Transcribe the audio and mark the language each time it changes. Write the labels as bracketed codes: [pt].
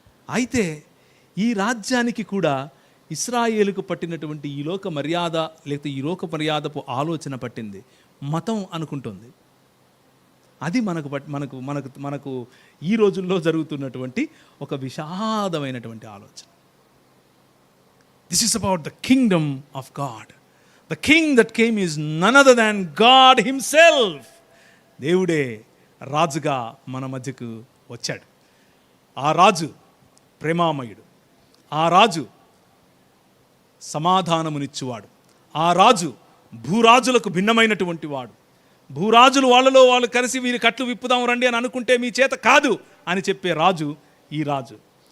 [te] అయితే ఈ రాజ్యానికి కూడా ఇశ్రాయేలుకు పట్టినటువంటి ఈ లోక మర్యాద లేకపోతే ఈ లోక మర్యాదపు ఆలోచన పట్టింది. మతం అనుకుంటుంది. అది మనకు ఈ రోజుల్లో జరుగుతున్నటువంటి ఒక విషాదమైనటువంటి ఆలోచన. [en] This is about the kingdom of God. The king that came is none other than God himself. [te] దేవుడే రాజుగా మన మధ్యకు వచ్చాడు. ఆ రాజు ప్రేమామయుడు, ఆ రాజు సమాధానమునిచ్చువాడు, ఆ రాజు భూరాజులకు భిన్నమైనటువంటి వాడు. భూరాజులు వాళ్ళలో వాళ్ళు కలిసి వీరి కట్లు విప్పుదాం రండి అని అనుకుంటే మీ చేత కాదు అని చెప్పే రాజు ఈ రాజు.